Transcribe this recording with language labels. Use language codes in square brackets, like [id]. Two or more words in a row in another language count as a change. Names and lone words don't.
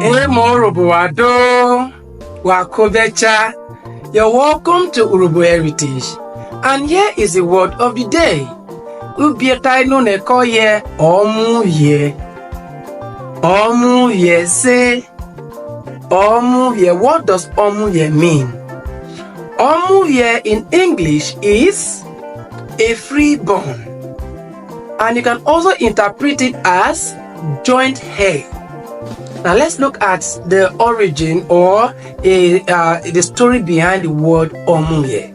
[urh] Urhobo Wakobecha. [en] You're welcome to Urhobo Heritage. And here is the word of the day. [urh] Ubieta no nekoye omuvwie. [en] Omuvwie say omuvwie. What does omuvwie mean? Omuvwie in English is a freeborn. And you can also interpret it as joint heir. Now let's look at the origin or the story behind the word omuvwie.